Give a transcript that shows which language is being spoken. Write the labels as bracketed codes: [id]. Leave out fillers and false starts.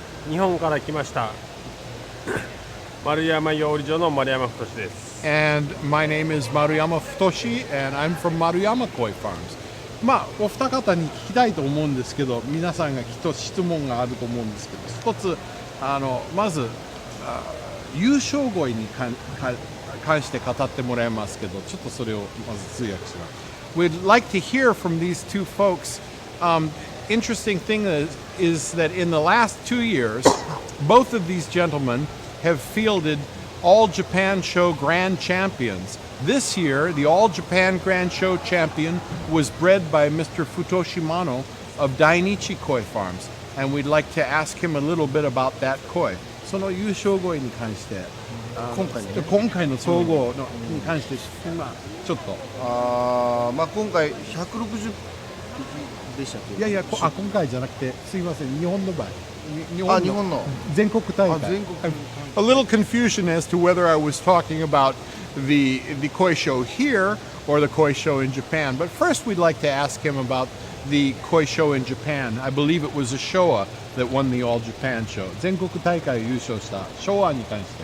[ja] 日本から来ました丸山養鯉場の丸山太です。 [en] And my name is Maruyama Futoshi, and I'm from Maruyama Koi Farms. [ja] お二方に聞きたいと思うんですけど、皆さんがきっと質問があると思うんですけど、一つまず優勝鯉に関して語ってもらいますけど、ちょっとそれをまず通訳します。 [en] We'd like to hear from these two folks. Interesting thing is that in the last 2 years, both of these gentlemen have fielded All Japan Show Grand Champions. This year, the All Japan Grand Show champion was bred by Mr. Futoshi Mano of Dainichi Koi Farms, and we'd like to ask him a little bit about that koi. [ja] その優勝鯉に関して、今回の総合に関して、ちょっと。今回160でしたっけ？いや今回じゃなくて、すいません、日本の場合。日本の全国大会。 [en] A little confusion as to whether I was talking about the koi show here or the koi show in Japan. But first we'd like to ask him about the koi show in Japan. I believe it was a Showa that won the All Japan show. [ja] 全国大会優勝したShowaに関して。